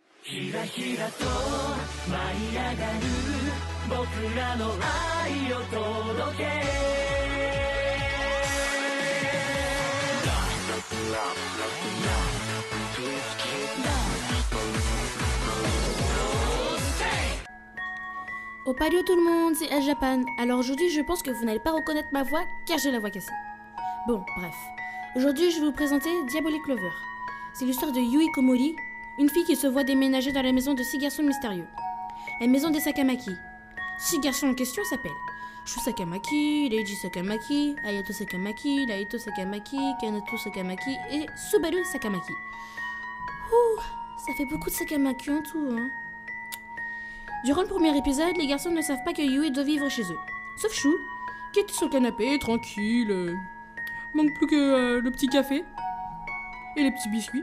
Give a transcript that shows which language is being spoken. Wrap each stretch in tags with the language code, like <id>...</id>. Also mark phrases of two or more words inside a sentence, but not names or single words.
<ja>ひらひらと舞い上がる僕らの愛を届け</ja> <fr>Oh palio tout le monde, c'est El Japan. Alors aujourd'hui je pense que vous n'allez pas reconnaître ma voix car j'ai la voix cassée. Bon, bref. Aujourd'hui je vais vous présenter Diabolic Lover. C'est l'histoire de Yui Komori, une fille qui se voit déménager dans la maison de 6 garçons mystérieux. La maison des Sakamaki. 6 garçons en question s'appellent Shu Sakamaki, Leiji Sakamaki, Hayato Sakamaki, Naito Sakamaki, Kanato Sakamaki et Subaru Sakamaki. Ouh, ça fait beaucoup de Sakamaki en tout, hein. Durant le premier épisode, les garçons ne savent pas que Yui doit vivre chez eux. Sauf Shu, qui est sur le canapé, tranquille. Manque plus que le petit café et les petits biscuits.</fr>